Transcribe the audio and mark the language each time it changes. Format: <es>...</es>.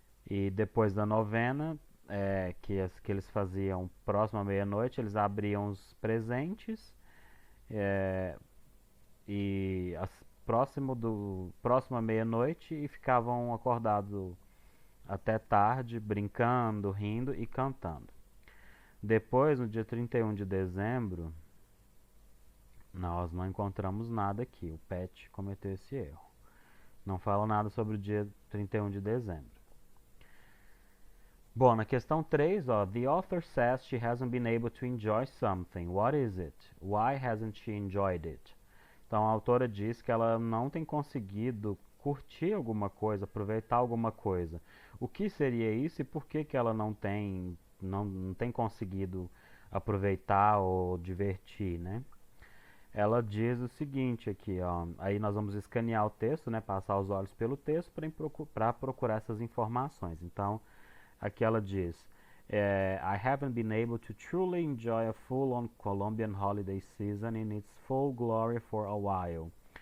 <pt>E depois da novena, que eles faziam próximo à meia-noite, eles abriam os presentes e próximo à meia-noite e ficavam acordados até tarde, brincando, rindo e cantando. Depois, no dia 31 de dezembro, nós não encontramos nada aqui. O Pet cometeu esse erro. Não fala nada sobre o dia 31 de dezembro. Bom, na questão 3, ó,</pt> <en>the author says she hasn't been able to enjoy something. What is it? Why hasn't she enjoyed it?</en> <pt>Então a autora diz que ela não tem conseguido curtir alguma coisa, aproveitar alguma coisa. O que seria isso e por que que ela não tem conseguido aproveitar ou divertir, né? Ela diz o seguinte aqui, ó, aí nós vamos escanear o texto, né, passar os olhos pelo texto para procurar essas informações. Então, aqui ela diz,</pt> <en>I haven't been able to truly enjoy a full-on Colombian holiday season in its full glory for a while.</en>